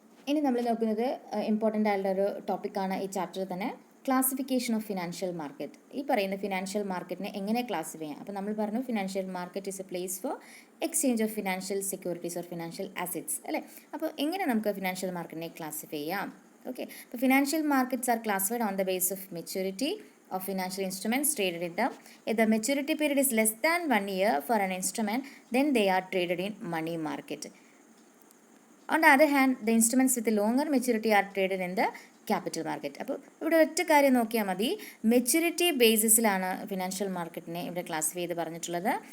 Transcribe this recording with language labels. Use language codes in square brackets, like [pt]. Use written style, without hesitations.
[ml] ഇനി നമ്മൾ നോക്കുന്നത് ഇമ്പോർട്ടൻ്റ് ആയിട്ടുള്ളൊരു ടോപ്പിക്കാണ് ഈ ചാപ്റ്ററിൽ തന്നെ, ക്ലാസിഫിക്കേഷൻ ഓഫ് ഫിനാൻഷ്യൽ മാർക്കറ്റ്. ഈ പറയുന്ന ഫിനാൻഷ്യൽ മാർക്കറ്റിനെ എങ്ങനെ ക്ലാസിഫൈ ചെയ്യാം. അപ്പോൾ നമ്മൾ പറഞ്ഞു [en] Financial market is a place for exchange of financial securities or financial assets, അല്ലേ. [ml] അപ്പോൾ എങ്ങനെ നമുക്ക് ഫിനാൻഷ്യൽ മാർക്കറ്റിനെ ക്ലാസിഫൈ ചെയ്യാം. [en] Okay, the financial markets are classified on the basis of maturity of financial instruments traded in them. If the maturity period is less than 1 year for an instrument, then they are traded in money market. On the other hand, the instruments with a longer maturity are traded in the capital market. [ml] അപ്പോൾ ഇവിടെ ഒറ്റ കാര്യം നോക്കിയാൽ മതി, maturity ബേസിസിലാണ് financial മാർക്കറ്റിനെ ഇവിടെ classify ചെയ്ത് പറഞ്ഞിട്ടുള്ളത്.